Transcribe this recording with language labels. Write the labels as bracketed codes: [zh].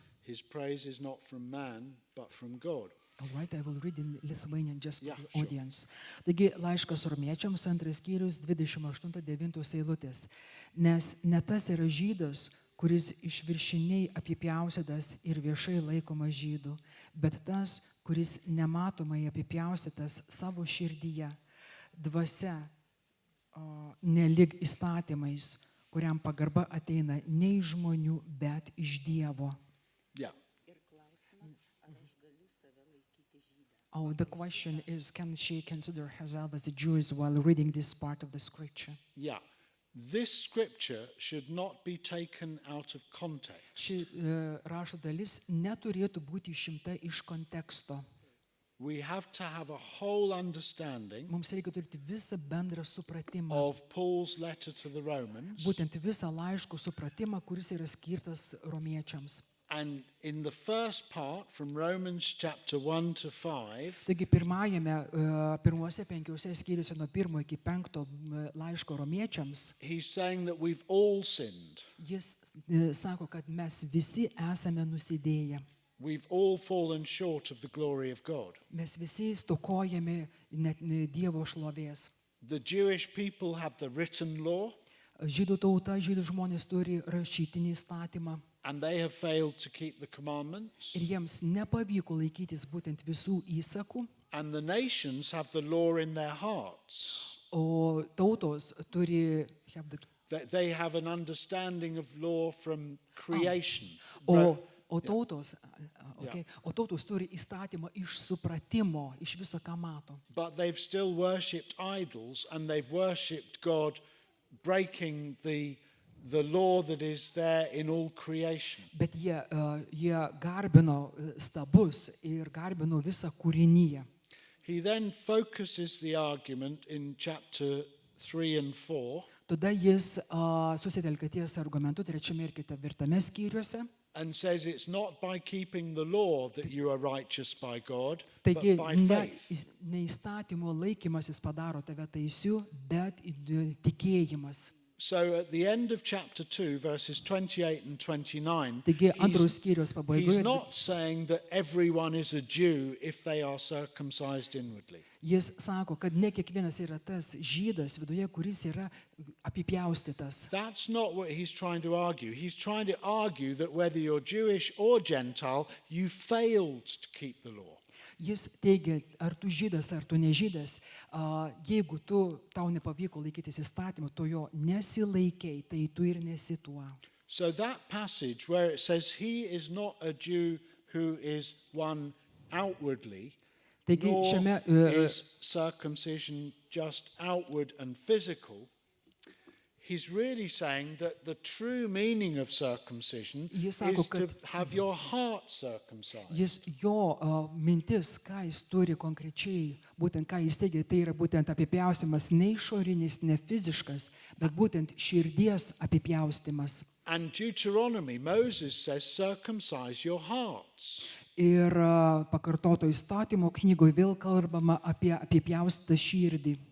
[en] His praise is not from man, but from God. All right, I will read in Lithuanian just for Yeah, the sure. audience. [lt] Taigi, laiškas Romiečiams, 2 skyrius, 28-9 eilutės. Nes ne tas yra žydas, kuris išviršiniai apipjaustytas ir viešai laikomas žydu, bet tas, kuris nematomai apipjaustytas savo širdyje, dvasia, nelyg įstatymais, kuriam pagarba ateina ne iš žmonių, bet iš Dievo. [en] Yeah. Oh, the question is, can she consider herself as a Jew while reading this part of the scripture? Yeah. This scripture should not be taken out of context. [lt] Ši rašto dalis neturėtų būti išimta iš konteksto. [en] We have to have a whole understanding [lt] Mums reikia turėti visą bendrą supratimą, [en] of Paul's letter to the Romans. [lt] būtent visą laiškų supratimą, kuris yra skirtas romiečiams. [en] And in the first part, from Romans chapter 1 to 5, [lt] Taigi pirmuose 5 skyriuose nuo 1 iki 5 laiško romiečiams, [en] he's saying that we've all sinned. [lt] jis sako, kad mes visi esame nusidėję. [en] We've all fallen short of the glory of God. [lt] Mes visi stokojame net Dievo šlovės. [en] The Jewish people have the written law, [lt] Žydų tauta, žydų žmonės turi rašytinį įstatymą. [en] and they have failed to keep the commandments, [lt] ir jiems nepavyko laikytis būtent visų įsakų, [en] and the nations have the law in their hearts. [lt] o tautos turi [en] have the They have an understanding of law from creation. [lt] O tautos, o tautos turi įstatymą iš supratimo, iš viso, ką mato. [en] But they've still worshipped idols, and they've worshipped God, breaking the law that is there in all creation. [lt] Bet jie garbino stabus ir garbino visą kūrinyje. [en] He then focuses the argument in chapter 3 and 4. [lt] Tada jis susitelkia ties argumentu 3 ir 4 skyriuose. [en] And says it's not by keeping the law that you are righteous by God, [lt] Taigi, [en] but by faith. [lt] ne įstatymo laikymasis padaro tave teisiu, bet tikėjimas. [en] So at the end of chapter 2, verses 28 and 29, [lt] Taigi, antros skyrius [en] he's [lt] pabaigoje [en] not saying that everyone is a Jew if they are circumcised inwardly. [lt] jis sako, kad ne kiekvienas yra tas žydas viduje, kuris yra apipjaustytas. [en] That's not what he's trying to argue. He's trying to argue that whether you're Jewish or Gentile, you failed to keep the law. [lt] Jis teigia, ar tu žydas, ar tu nežydas, jeigu tau nepavyko laikytis įstatymą, tu jo nesilaikiai, tai tu ir nesi tuo. [en] So that passage where it says he is not a Jew who is one outwardly, [lt] Taigi, [en] nor [lt] šiame [en] is circumcision just outward and physical, he's really saying that the true meaning of circumcision [lt] Jis sako, [en] is to have your heart circumcised. [lt] jo mintis, ką jis turi konkrečiai, būtent ką jis teigia, tai yra būtent apipjaustymas ne išorinis, ne fiziškas, bet būtent širdies apipjaustymas. [en] And Deuteronomy, Moses says, circumcise your hearts. [lt] Ir pakartoto įstatymo knygoje vėl kalbama apie apipjaustytą širdį.